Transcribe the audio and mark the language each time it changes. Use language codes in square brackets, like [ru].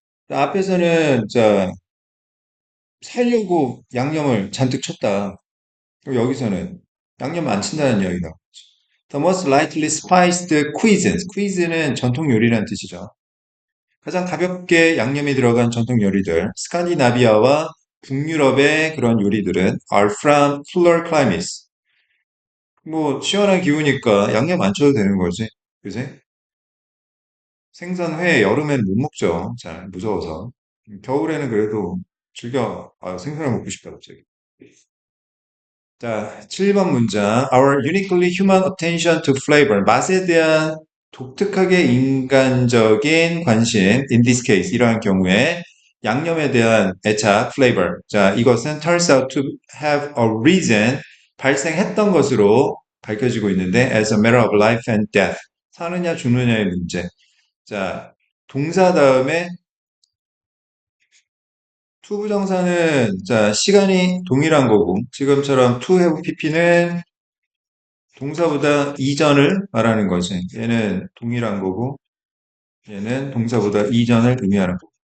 [ko] 앞에서는, 자, 살려고 양념을 잔뜩 쳤다. 그리고 여기서는 양념 안 친다는 이야기다. [en] The most lightly spiced cuisines. [ko] cuisine은 전통 요리라는 뜻이죠. 가장 가볍게 양념이 들어간 전통 요리들. 스칸디나비아와 북유럽의 그런 요리들은 [en] are from cooler climates. [ko] 뭐 시원한 기후니까 양념 안 쳐도 되는 거지. 그지? 생선회 여름엔 못 먹죠. 잘 무서워서. 겨울에는 그래도 즐겨 생선을 먹고 싶다 갑자기. 자, 7번 문장. [en] Our uniquely human attention to flavor. [ko] 맛에 대한 독특하게 인간적인 관심. [en] In this case, [ko] 이러한 경우에 양념에 대한 애착, flavor. 자, 이것은 [en] turns out to have a reason. [ko] 발생했던 것으로 밝혀지고 있는데 [en] as a matter of life and death. [ko] 사느냐 죽느냐의 문제. 자, 동사 다음에 투부정사는 자, 시간이 동일한 거고 지금처럼 to have pp는 동사보다 이전을 말하는 거지. 얘는 동일한 거고, 얘는 동사보다 이전을 의미하는 거.